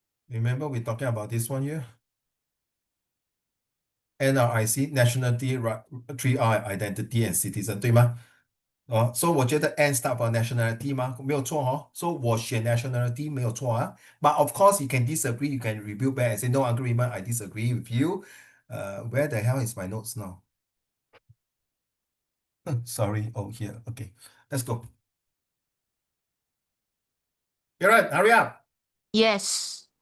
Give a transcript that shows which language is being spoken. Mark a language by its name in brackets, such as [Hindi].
[English] Remember we're talking about this one here? NRIC nationality, 3R identity and citizen [Chinese] 对吗？所以我觉得 [English] N start for nationality [Chinese] 吗？没有错哦。所以我选 nationality 没有错啊。 [English] But of course you can disagree, you can rebuke back and say no agreement, I disagree with you. Where the hell is my notes now? Sorry, oh here. Okay, let's go. You're right, hurry up. Yes.